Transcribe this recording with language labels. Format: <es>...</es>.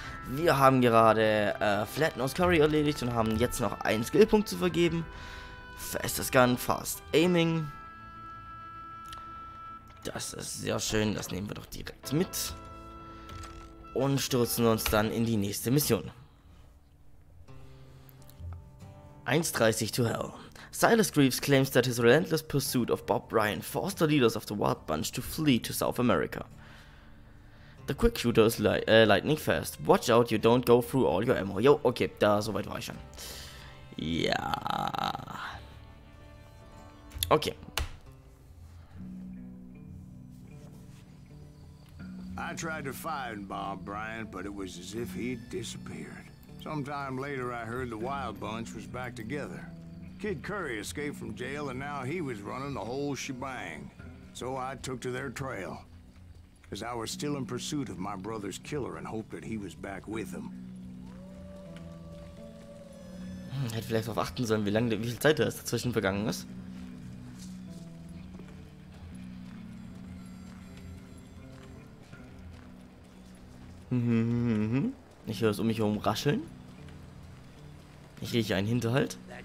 <de>Wir haben gerade Flatten aus Curry erledigt und haben jetzt noch einen Skillpunkt zu vergeben.</de> <en>Festes Gun, Fast Aiming.</en> <de>Das ist sehr schön, das nehmen wir doch direkt mit. Und stürzen uns dann in die nächste Mission.</de> <en>1:30 to Hell. Silas Greaves claims that his relentless pursuit of Bob Bryan forced the leaders of the Wild Bunch to flee to South America. The quick shooter is lightning fast. Watch out, you don't go through all your ammo.</en> <de>Jo, okay, da soweit war ich schon. Ja. Okay.</de> <en>I tried to find Bob Bryant, but it was as if he'd disappeared. Sometime later, I heard the Wild Bunch was back together. Kid Curry escaped from jail, and now he was running the whole shebang. So I took to their trail, because I was still in pursuit of my brother's killer and hoped that he was back with him.</en> <de>Hätte vielleicht darauf achten sollen, wie viel Zeit da dazwischen vergangen ist. Ich höre es um mich herum rascheln. Ich rieche einen Hinterhalt.</de>